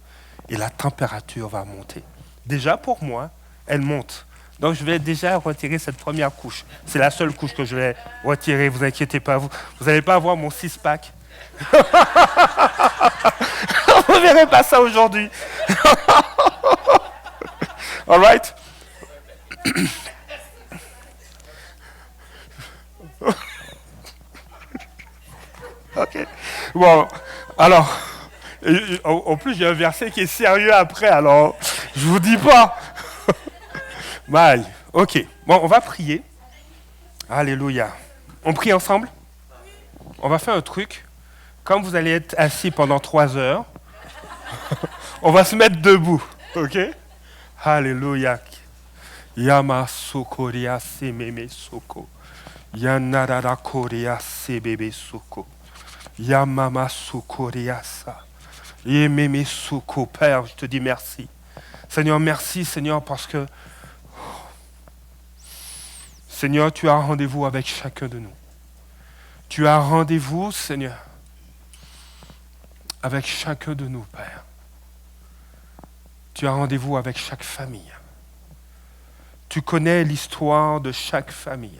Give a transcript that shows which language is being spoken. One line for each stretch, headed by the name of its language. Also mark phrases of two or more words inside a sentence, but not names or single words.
French: Et la température va monter. Déjà pour moi, elle monte. Donc je vais déjà retirer cette première couche. C'est la seule couche que je vais retirer, vous inquiétez pas. Vous n'allez pas avoir mon 6-pack. Vous ne verrez pas ça aujourd'hui.
English: All right?
French: OK. Bon, alors, en plus, il y a un verset qui est sérieux après, alors je vous dis pas. Bye. OK. Bon, on va prier. Alléluia. On prie ensemble? On va faire un truc. Comme vous allez être assis pendant 3 heures, on va se mettre debout. OK? Alléluia. Yama sokoria sememe soko. Yanarara koria sebebe soko. Yamama sokoria sa. Yememe soko. Père, je te dis merci. Seigneur, merci, Seigneur, parce que Seigneur, tu as rendez-vous avec chacun de nous. Tu as rendez-vous, Seigneur, avec chacun de nous, Père. Tu as rendez-vous avec chaque famille. Tu connais l'histoire de chaque famille.